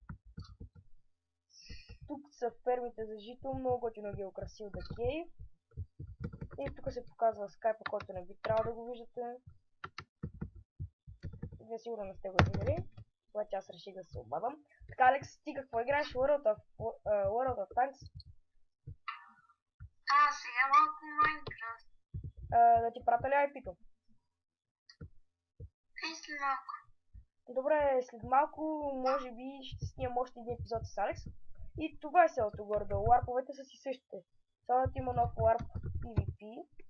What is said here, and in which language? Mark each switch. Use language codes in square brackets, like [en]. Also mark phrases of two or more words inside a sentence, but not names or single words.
[bg] Тук са фермите за жито. Много готино ги е украсил The Cave. И тук се показва скайпа, който не би трябвало да го виждате. Вие сигурно не сте го видели. Обаче аз реших да се обадам. Така, Алекс, ти какво играеш? World of Tanks? Сега малко Майнкрафт. Да ти пратя ли IP-то? След малко. Добре, след малко може би ще снимам още един епизод с Алекс. И това е селото горе-долу. Ларповете са си същите. Само да има нов ларп PvP.